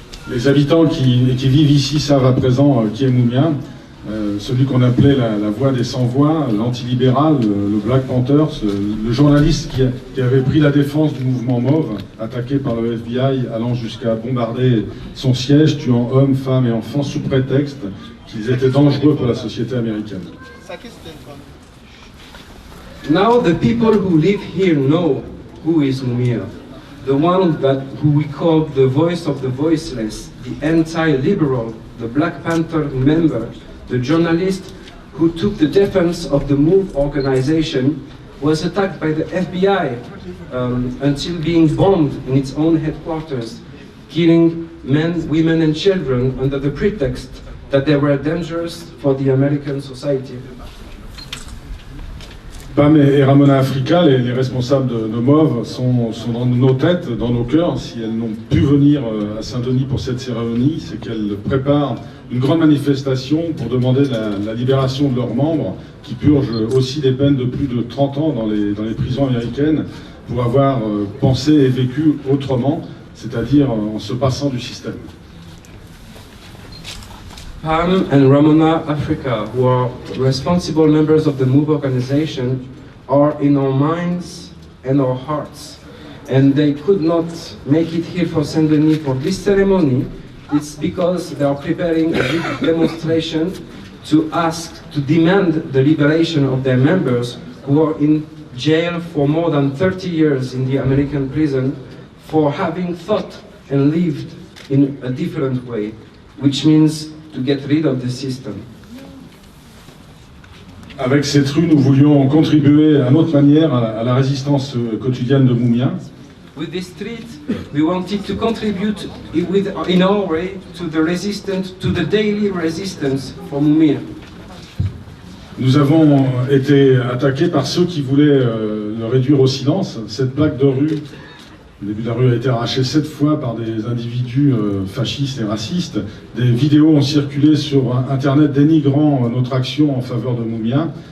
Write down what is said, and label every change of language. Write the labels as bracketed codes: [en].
[fr] Les habitants qui vivent ici savent à présent qui est Mumia, celui qu'on appelait la voix des sans-voix, l'antilibéral, le Black Panther, le journaliste qui avait pris la défense du mouvement Mauve, attaqué par le FBI, allant jusqu'à bombarder son siège, tuant hommes, femmes et enfants sous prétexte qu'ils étaient dangereux pour la société américaine. [en] Now the people who live here know who is Mumia, the one who we call the voice of the voiceless, the anti-liberal, the Black Panther member, the journalist who took the defense of the MOVE organization, was attacked by the FBI until being bombed in its own headquarters, killing men, women and children under the pretext that they were dangerous for the American society. [fr] Pam et Ramona Africa, les responsables de MOVE, sont dans nos têtes, dans nos cœurs. Si elles n'ont pu venir à Saint-Denis pour cette cérémonie, c'est qu'elles préparent une grande manifestation pour demander la libération de leurs membres, qui purgent aussi des peines de plus de 30 ans dans les prisons américaines, pour avoir pensé et vécu autrement, c'est-à-dire en se passant du système. [en] Pam and Ramona Africa, who are responsible members of the MOVE organization, are in our minds and our hearts. And they could not make it here for Saint-Denis for this ceremony. It's because they are preparing a big demonstration to demand the liberation of their members who are in jail for more than 30 years in the American prison for having thought and lived in a different way, which means to get rid of the system. [fr] Avec cette rue, nous voulions contribuer à notre manière à la résistance quotidienne de Mumia. [en] With this street, we wanted to contribute in our way to the daily resistance for Mumia. [fr] Nous avons été attaqués par ceux qui voulaient le réduire au silence. Cette plaque de rue, le début de la rue a été arraché 7 fois par des individus fascistes et racistes. Des vidéos ont circulé sur Internet dénigrant notre action en faveur de Mumia.